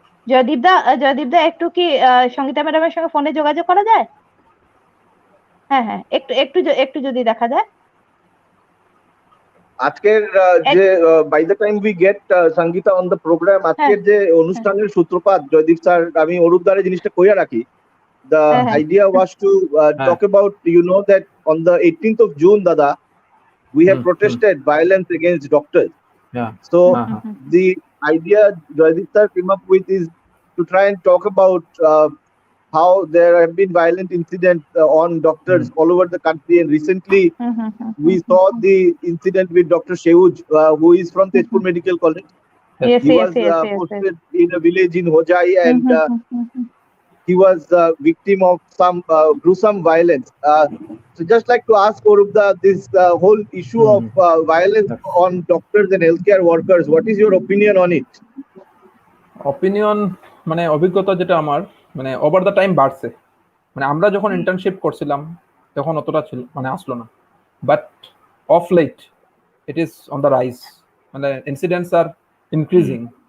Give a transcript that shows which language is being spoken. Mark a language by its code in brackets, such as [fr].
[bn] জয়দীপ দা একটু কি সঙ্গীতা ম্যাডামের সঙ্গে ফোনে যোগাযোগ করা যায়? হ্যাঁ, একটু যদি দেখা যায়। আজকের যে [en] by the time we get Sangeeta on the programme, [bn] আজকের যে অনুষ্ঠানের সূত্রপাত জয়দীপ স্যার, আমি অরূপ দারে জিনিসটা কইয়া রাখি। [en] The idea was to talk about, you know, that on the 18th of June, Dada, we have protested violence against doctors. So the idea Jaydeep sir came up with is to try and talk about how there have been violent incidents on doctors all over the country, and recently we saw the incident with Dr. Sheuj, who is from Tezpur Medical College. He was posted in a village in Hojai, and he was a victim of some gruesome violence. So just like to ask Orupda, this whole issue of violence on doctors and healthcare workers, what is your opinion on it? [bn] Opinion মানে অভিজ্ঞতা যেটা আমার মানে over the time বাড়ছে, মানে আমরা যখন internship করছিলাম তখন অতটা ছিল মানে আসলো না, [en] but of late it is on the rise, [bn] মানে [en] Incidents are increasing.